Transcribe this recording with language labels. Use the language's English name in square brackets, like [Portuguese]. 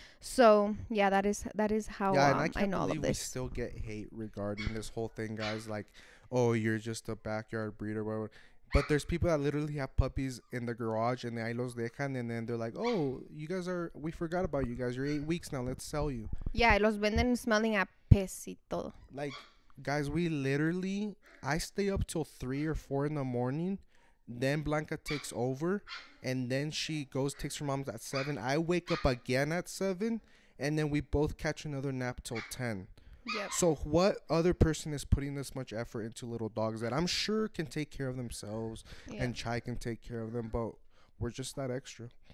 [English] So yeah, that is how and I know all of this. We still get hate regarding this whole thing, guys. Like, oh, you're just a backyard breeder, whatever. But there's people that literally have puppies in the garage and [Spanish] ahí los dejan, [English] and then they're like, oh, we forgot about you guys. You're 8 weeks now. Let's sell you. [Spanish] Yeah, los venden [English] smelling [Spanish] a pez y todo. [English] Like, guys, I stay up till 3 or 4 in the morning. Then Blanca takes over, and then she takes her mom's at 7. I wake up again at 7, and then we both catch another nap till 10. Yep. So what other person is putting this much effort into little dogs that I'm sure can take care of themselves, and Chai can take care of them, but we're just that extra.